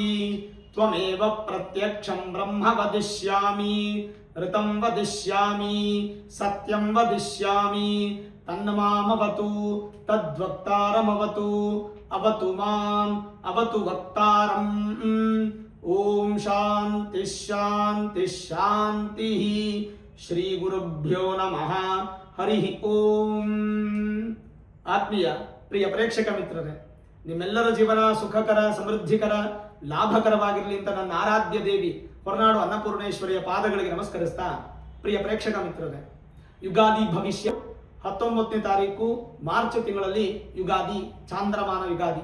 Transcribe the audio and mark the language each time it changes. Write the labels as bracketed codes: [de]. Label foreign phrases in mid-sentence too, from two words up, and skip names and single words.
[sa] त्वमेव प्रत्यक्षं ब्रह्म वदिष्यामि ऋतं वदिष्यामि सत्यं वदिष्यामि तन्मामवतु तद्वक्तारमवतु अवतु माम् अवतु वक्तारम् ओम शांति शांति शांति ಶ್ರೀ ಗುರುಭ್ಯೋ ನಮಃ ಹರಿ ಓಂ. [kn] ಆತ್ಮೀಯ ಪ್ರಿಯ ಪ್ರೇಕ್ಷಕ ಮಿತ್ರರೇ, ನಿಮ್ಮೆಲ್ಲರ ಜೀವನ ಸುಖಕರ ಸಮೃದ್ಧಿಕರ ಲಾಭಕರವಾಗಿರಲಿ ಅಂತ ನನ್ನ ಆರಾಧ್ಯ ದೇವಿ ಹೊರನಾಡು ಅನ್ನಪೂರ್ಣೇಶ್ವರಿಯ ಪಾದಗಳಿಗೆ ನಮಸ್ಕರಿಸ್ತಾ, ಪ್ರಿಯ ಪ್ರೇಕ್ಷಕ ಮಿತ್ರರೇ, ಯುಗಾದಿ ಭವಿಷ್ಯ 19ನೇ ತಾರೀಕು ಮಾರ್ಚ್ ತಿಂಗಳಲ್ಲಿ ಯುಗಾದಿ, ಚಾಂದ್ರಮಾನ ಯುಗಾದಿ.